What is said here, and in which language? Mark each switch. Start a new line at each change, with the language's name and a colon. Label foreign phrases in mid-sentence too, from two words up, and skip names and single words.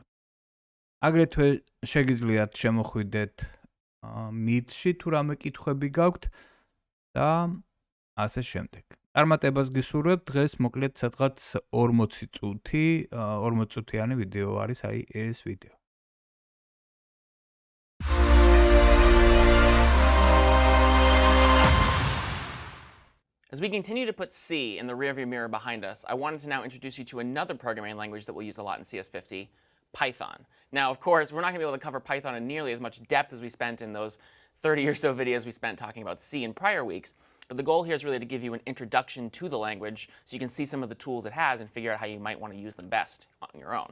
Georgian: აგრეთვე შეგიძლიათ შემოხვიდეთ Meet-ში თუ რამე კითხვები გაქვთ და ასე შემდეგ. წარმატებას გისურვებთ. დღეს მოკლედ სადღაც 40 წუთიანი ვიდეო არის, აი ეს ვიდეო.
English: As we continue to put C in the rearview mirror behind us, I wanted to now introduce you to another programming language that we'll use a lot in CS50, Python. Now, of course, we're not going to be able to cover Python in nearly as much depth as we spent in those 30 or so videos we spent talking about C in prior weeks, but the goal here is really to give you an introduction to the language so you can see some of the tools it has and figure out how you might want to use them best on your own.